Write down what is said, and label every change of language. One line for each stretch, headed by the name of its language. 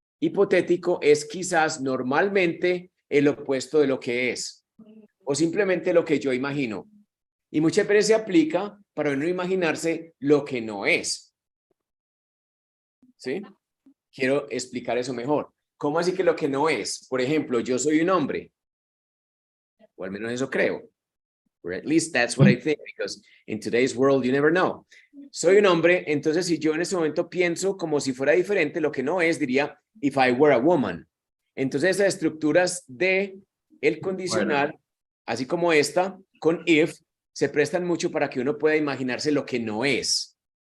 Spanish: Hipotético es quizás normalmente el opuesto de lo que es, o simplemente lo que yo imagino. Y muchas veces se aplica para no imaginarse lo que no es. ¿Sí? Quiero explicar eso mejor. ¿Cómo así que lo que no es? Por ejemplo, yo soy un hombre. O al menos eso creo.
English: Or at least that's what I think, because in today's world you never know.
Spanish: Soy un hombre, entonces si yo en este momento pienso como si fuera diferente, lo que no es, diría,
English: if I were a woman.
Spanish: Entonces esas estructuras de el condicional, así como esta, con if, se prestan mucho para que uno pueda imaginarse lo que no es.